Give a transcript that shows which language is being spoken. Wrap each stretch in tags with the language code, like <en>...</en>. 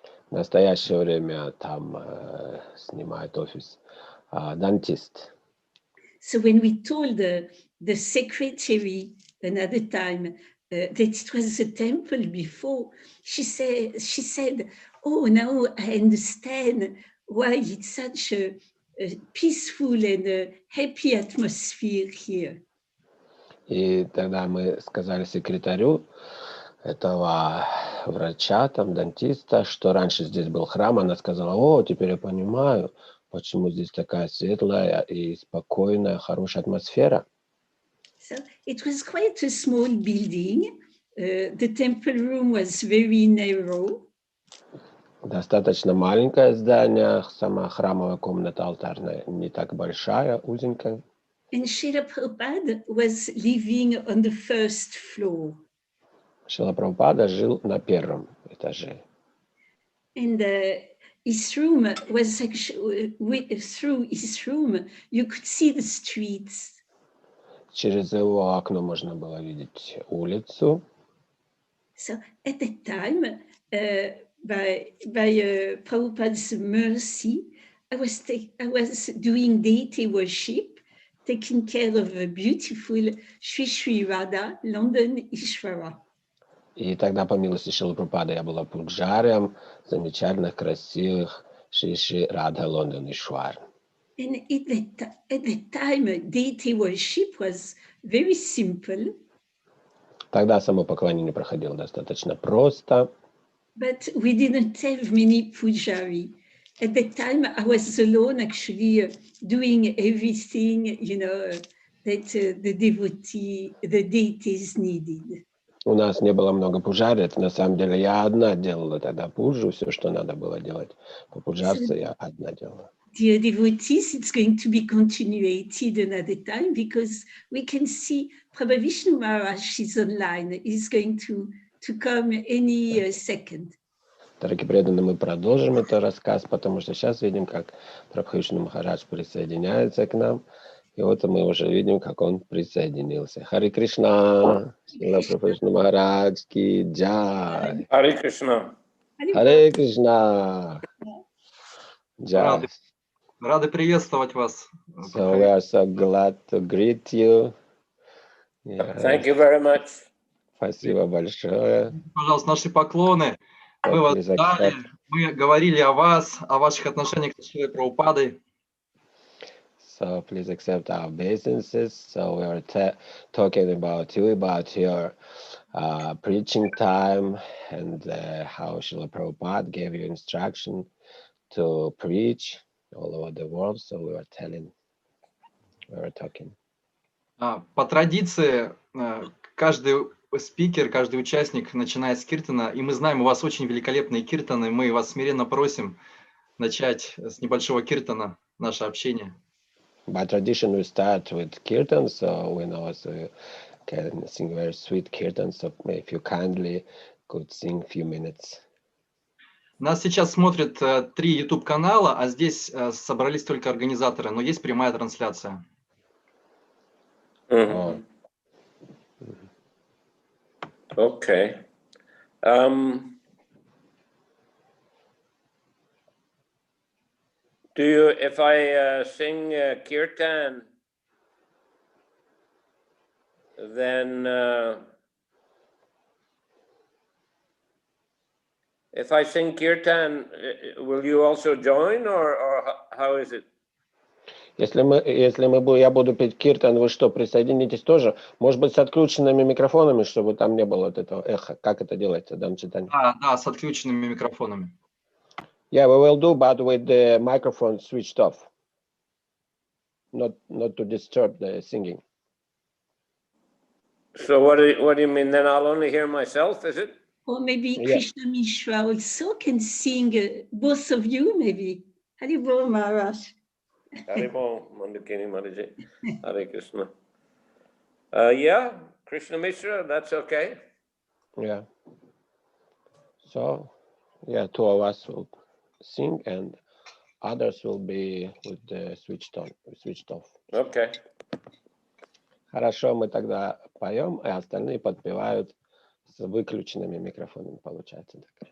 <ru>В настоящее время там снимает офис дантист.</ru> <en>So when we told the secretary another time that it was a temple before, she said, "Oh, now I understand why it's such a peaceful and a happy atmosphere here."</en> <ru>И тогда мы сказали секретарю этого врача, там, дантиста, что раньше здесь был храм. Она сказала: "О, теперь я понимаю, почему здесь такая светлая и спокойная, хорошая атмосфера."</ru> <en>So it was quite a small building. The temple room was very narrow.</en> <ru>Достаточно маленькое здание, сама храмовая комната алтарная не так большая, узенькая.</ru> <en>And Srila Prabhupada was living on the first floor.</en> <ru>Шрила Прабхупада жил на 1 этаже.</ru> <en>And his room was actually, through his room, you could see the streets.</en> <ru>Через его окно можно было видеть улицу.</ru> <en>So at that time, by Prabhupada's mercy, I was doing deity worship, taking care of a beautiful Sri Sri Radha, London Ishvara.</en> <ru>И тогда, по милости Шрилы Прабхупады, я была пуджарием замечательных, красивых Шри Шри Радха Лондон Ишвар.</ru> <en>And at that time, deity worship was very simple.</en> <ru>Тогда само поклонение проходило достаточно просто.</ru> <en>But we didn't have many pujari. At that time, I was alone, actually doing everything, that the deities needed.</en> <ru>У нас не было много пужарец. На самом деле я одна делала тогда пуджу, все, что надо было делать. По пуджарце я одна делала.</ru> <en>Dear devotees, it's going to be continuated another time because we can see Prabhavishnu Maharaj is online. He's going to come any second.</en> <ru>Дорогие преданные, мы продолжим этот рассказ, потому что сейчас видим, как Прабхавишну Махарадж присоединяется к нам. И вот мы уже видим, как он присоединился. Харе Кришна, Шрила Прабхавишну Махарадж ки джай. Харе Кришна. Харе Кришна. Джай. Рады приветствовать вас.</ru> <en>So we are so glad to greet you. Thank you very much.</en> <ru>Спасибо большое. Пожалуйста, наши поклоны. Мы вас ждали, мы говорили о вас, о ваших отношениях с Шрилой Прабхупадой.</ru> <en>So please accept our obeisances. So we are talking about you, about your preaching time, and how Srila Prabhupada gave you instruction to preach all over the world. So we were talking.</en> <ru>По традиции, каждый спикер, каждый участник начинает с киртана, и мы знаем, у вас очень великолепные киртаны, мы вас смиренно просим начать с небольшого киртана наше общение.</ru> <en>By tradition, we start with kirtan, so we know you can sing very sweet kirtan, so if you kindly could sing a few minutes.</en> <ru>Нас сейчас смотрят 3 YouTube-канала, а здесь собрались только организаторы, но есть прямая трансляция.</ru> <en>Okay. Do you, if I sing kirtan, then if I sing kirtan, will you also join, or how is it?</en> <ru>Я буду петь киртан, вы что, присоединитесь тоже? Может быть, с отключенными микрофонами, чтобы там не было вот этого эха. Как это делается, Дан Читани? Да, с отключенными микрофонами.</ru> <en>Yeah, we will do, but with the microphone switched off. Not to disturb the singing. So what do you mean? Then I'll only hear myself, is it? Or maybe Krishna Mishra also can sing, both of you maybe. Haribol Maharaj. Haribol, Mandukini Mataji. Hare Krishna. Yeah, Krishna Mishra, that's okay. Yeah. So, yeah, 2 of us will sing and others will be with the switched off. Okay.</en> <ru>Хорошо, мы тогда поем, и остальные подпевают с выключенными микрофонами, получается.</ru>